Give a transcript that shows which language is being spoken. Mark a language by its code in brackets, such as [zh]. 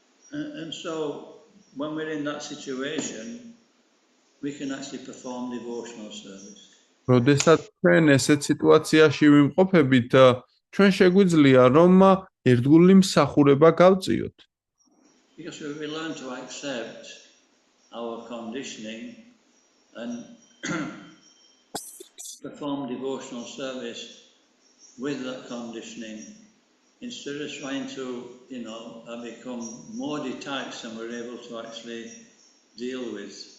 [en] And so, when we're in that situation, we can actually perform devotional service. [ka] როდესაც ჩვენ ესეთ სიტუაციაში ვიმყოფებით, ჩვენ შეგვიძლია რომ ერთგული მსახურება გავწიოთ. [en] Because we learn to accept our conditioning and perform devotional service with that conditioning, instead of trying to, become more detached than we're able to actually deal with.